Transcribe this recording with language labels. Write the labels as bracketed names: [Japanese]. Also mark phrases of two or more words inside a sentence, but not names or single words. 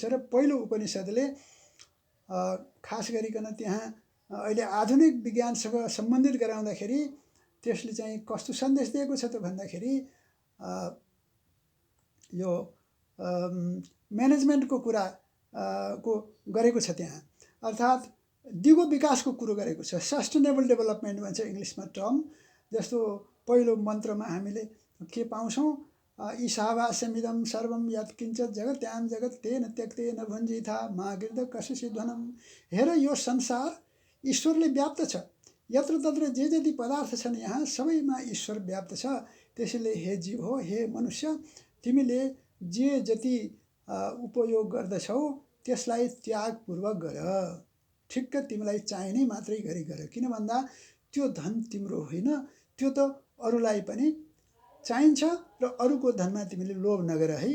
[Nepali] र पहिलो उपनिषदले खास गरिकन त्यहाँ अहिले आधुनिक विज्ञानसँग सम्बन्धित गराउँदाखेरि त्यसले चाहिँ कस्तो सन्देश दिएको छ त भन्दाखेरि यो म्यानेजमेन्टको कुरा को गरेको छ त्यहाँ। अर्थात् दिगो विकासको कुरो गरेको छ। [English] sustainable development [Nepali] भन्छ इङ्ग्लिसमा टर्म। जस्तो पहिलो मन्त्रमा हामीले के पाउँछौँ, [Sanskrit] ईशावास्यमिदं सर्वं यत्किञ्चित् जगत्यां जगत् तेन त्यक्तेन भुञ्जीथा मा गिर्द कशिषि ध्वनं। [Nepali] हेर यो संसार ईश्वरले व्याप्त छ, यत्र तत्र जे जति पदार्थ छन् यहाँ सबैमा ईश्वर व्याप्त छ। त्यसैले हे जीव हो, हे मनुष्य, तिमीले जे जति उपयोग गर्दछौ त्यसलाई त्यागपूर्वक गर। ठिक्क तिमीलाई चाहिने मात्रै गरी गर। किन भन्दा त्यो धन तिम्रो होइन, त्यो त अरूलाई पनि चाहिन्छ र अरूको धनमा तिमीले लोभ नगर है।